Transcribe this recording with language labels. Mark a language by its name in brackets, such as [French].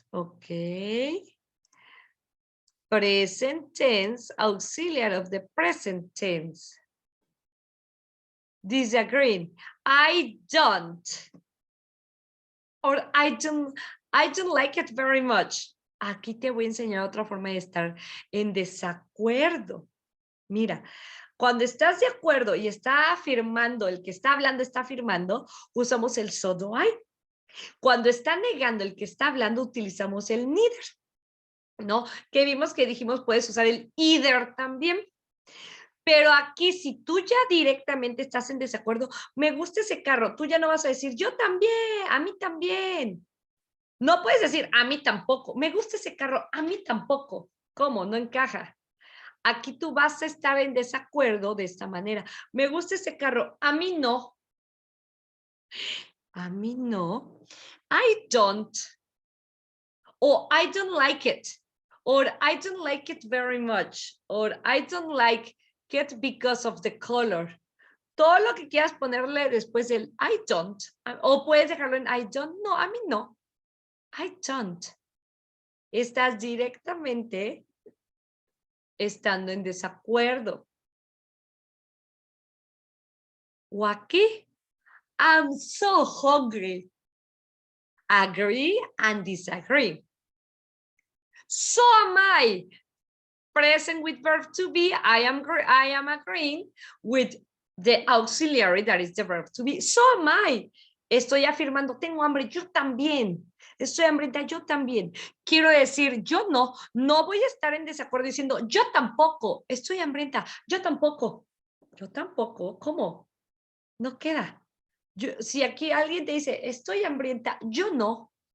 [English] Okay. Present tense, auxiliary of the present tense. Disagreeing. I don't. Or I don't like it very much. [Spanish] Aquí te voy a enseñar otra forma de estar en desacuerdo. Mira, cuando estás de acuerdo y está afirmando, el que está hablando está afirmando, usamos el [English] so do I. [Spanish] Cuando está negando el que está hablando, utilizamos el neither. ¿No? Que vimos que dijimos puedes usar el either también. Pero aquí, si tú ya directamente estás en desacuerdo, me gusta ese carro, tú ya no vas a decir, yo también, a mí también. No puedes decir, a mí tampoco, me gusta ese carro, a mí tampoco. ¿Cómo? No encaja. Aquí tú vas a estar en desacuerdo de esta manera. Me gusta ese carro, a mí no. A mí no. [English] I don't. Or I don't like it. Or I don't like it very much. Or I don't like it because of the color. [Spanish] Todo lo que quieras ponerle después del [English] I don't. [Spanish] O puedes dejarlo en I don't. No, a mí no. I don't. Estás directamente estando en desacuerdo. O aquí, [English] I'm so hungry. Agree and disagree. So am I. Present with verb to be, I am agreeing with the auxiliary, that is the verb to be. So am I. [Spanish] Estoy afirmando, tengo hambre, yo también. Estoy hambrienta, yo también. Quiero decir, yo no voy a estar en desacuerdo diciendo, yo tampoco, estoy hambrienta, yo tampoco. Yo tampoco, ¿cómo? No queda. Si aquí alguien te dice, estoy hambrienta, yo no.